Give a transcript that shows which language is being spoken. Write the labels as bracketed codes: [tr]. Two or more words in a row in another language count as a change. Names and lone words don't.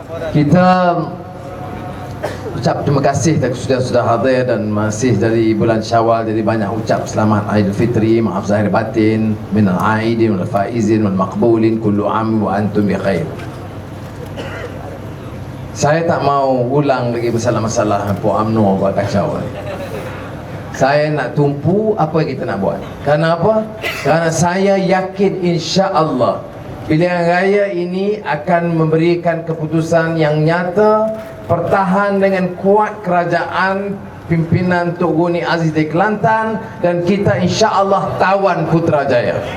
[ms] Kita ucap terima kasih sudah hadir dan masih dari bulan Syawal, jadi banyak ucap selamat Aidilfitri, maaf zahir batin, [ar] من العائدين والفائزين والمقبولين كل عام وأنتم بخير. [ms] Saya tak mau ulang lagi masalah-masalah Puan UMNO buat kacau. Saya nak tumpu apa yang kita nak buat. Kenapa? Kerana saya yakin insya-Allah pilihan raya ini akan memberikan keputusan yang nyata, pertahan dengan kuat kerajaan pimpinan Tok Guni Aziz di Kelantan, dan kita insya-Allah tawan Putrajaya.